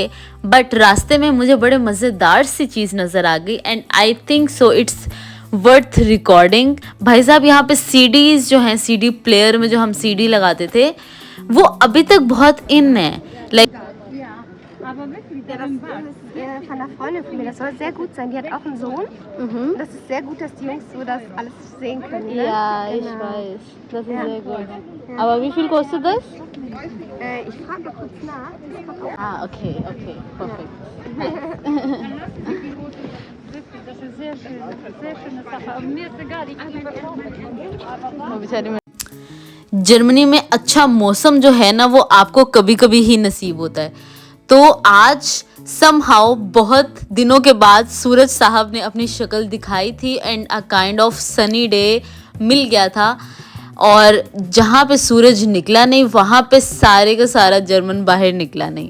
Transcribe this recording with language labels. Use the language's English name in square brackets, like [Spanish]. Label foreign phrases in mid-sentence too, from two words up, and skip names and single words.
[Urdu] بٹ راستے میں مجھے بڑے مزیدار سی چیز نظر آ گئی [English] and I think so it's worth recording. [Urdu] بھائی صاحب، یہاں پے سی ڈیز جو ہیں، سی ڈی پلیئر میں جو ہم سی ڈی لگاتے تھے، وہ ابھی تک بہت ان ہے. [English] like [German] Ja, das ist von einer Freundin von mir. Das soll sehr gut sein. Die hat auch einen Sohn. Das ist sehr gut, dass die Jungs so das alles sehen können. Ne? Ja, ich Genau. weiß. Das ist Ja. sehr gut. Aber wie viel kostet das? Ich frage mal kurz nach. Das kommt auch. Ah, okay, perfekt. Das ist sehr schön, sehr schöne Sache. Aber mir ist egal, ich kann [Urdu] جرمنی میں اچھا موسم جو ہے نا، وہ آپ کو کبھی کبھی ہی نصیب ہوتا ہے. تو آج سمہاؤ بہت دنوں کے بعد سورج صاحب نے اپنی شکل دکھائی تھی [English] and a kind of sunny day [Urdu] مل گیا تھا. اور جہاں پے سورج نکلا نہیں، وہاں پے سارے کا سارا جرمن باہر نکلا نہیں.